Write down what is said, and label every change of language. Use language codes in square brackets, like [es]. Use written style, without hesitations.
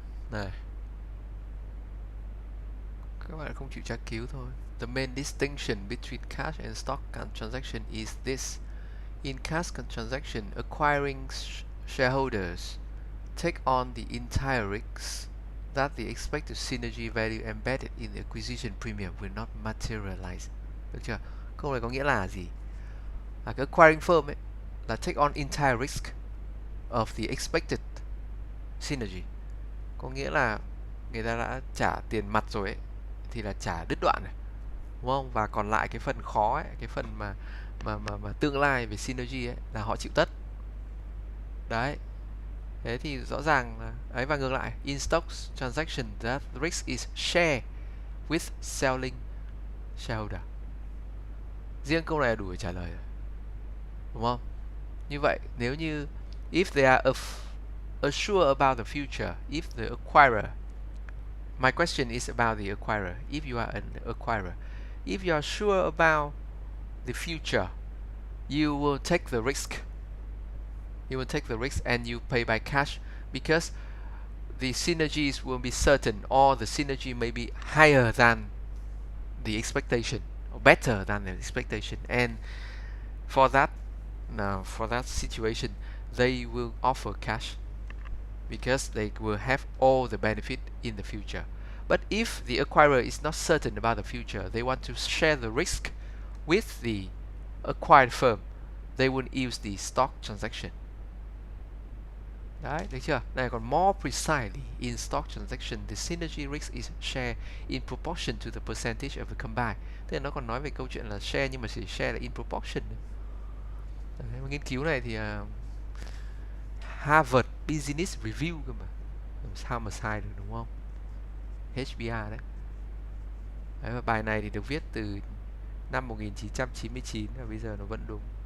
[vi] Này, các bạn không chịu tra cứu thôi. [en] The main distinction between cash and stock transaction is this. In cash transaction, acquiring shareholders take on the entire risk that the expected synergy value embedded in the acquisition premium will not materialize. [vi] Được chưa? Câu này có nghĩa là gì? Là cái acquiring firm ấy là [en] take on entire risk of the expected synergy. [vi] Có nghĩa là người ta đã trả tiền mặt rồi ấy, thì là trả đứt đoạn này, đúng không? Và còn lại cái phần khó ấy, cái phần mà tương lai về synergy ấy là họ chịu tất. Đấy. Thế thì rõ ràng là ấy, và ngược lại, [en] in stock transaction that risk is shared with selling shareholder. [vi] Riêng câu này là đủ để trả lời rồi, đúng không? Như vậy nếu như [en] if they are assured about the future, if the acquirer, my question is about the acquirer, if you are an acquirer, if you are sure about the future, you will take the risk. You will take the risk and you pay by cash because the synergies will be certain, or the synergy may be higher than the expectation or better than the expectation, and for that situation they will offer cash because they will have all the benefit in the future. But if the acquirer is not certain about the future, they want to share the risk with the acquired firm, they will use the stock transaction. [vi] Đấy, được chưa? Này còn [en] more precisely, in stock transaction, the synergy risk is shared in proportion to the percentage of the combined. [vi] Thế nó còn nói về câu chuyện là share nhưng mà chỉ share là [en] in proportion. [vi] Đấy, nghiên cứu này thì Harvard Business Review cơ mà. Làm sao mà sai được, đúng không? HBR đấy. Đấy, và bài này thì được viết từ năm 1999 và bây giờ nó vẫn đúng.